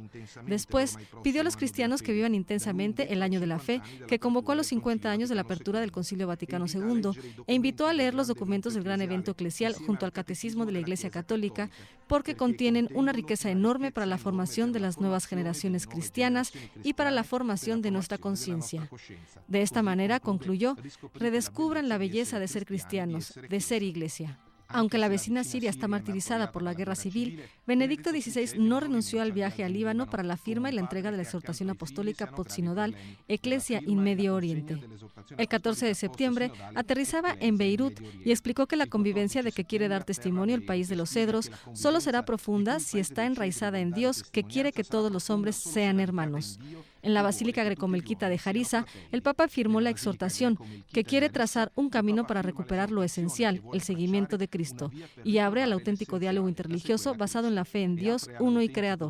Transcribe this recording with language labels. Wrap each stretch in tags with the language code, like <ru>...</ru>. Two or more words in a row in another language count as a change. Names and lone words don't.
<es>Después, pidió a los cristianos que vivan intensamente el año de la fe, que convocó a los 50 años de la apertura del Concilio Vaticano II e invitó a leer los documentos del gran evento eclesial junto al Catecismo de la Iglesia Católica, porque contienen una riqueza enorme para la formación de las nuevas generaciones cristianas y para la formación de nuestra conciencia. De esta manera, concluyó, redescubran la belleza de ser cristianos, de ser Iglesia. Aunque la vecina Siria está martirizada por la guerra civil, Benedicto XVI no renunció al viaje al Líbano para la firma y la entrega de la exhortación apostólica postsinodal Ecclesia in Medio Oriente. El 14 de septiembre aterrizaba en Beirut y explicó que la convivencia de que quiere dar testimonio el país de los cedros solo será profunda si está enraizada en Dios, que quiere que todos los hombres sean hermanos. En la Basílica Grecomelquita de Jarisa, el Papa firmó la exhortación, que quiere trazar un camino para recuperar lo esencial, el seguimiento de Cristo, y abre al auténtico diálogo interreligioso basado en la fe en Dios, uno y creador.</es>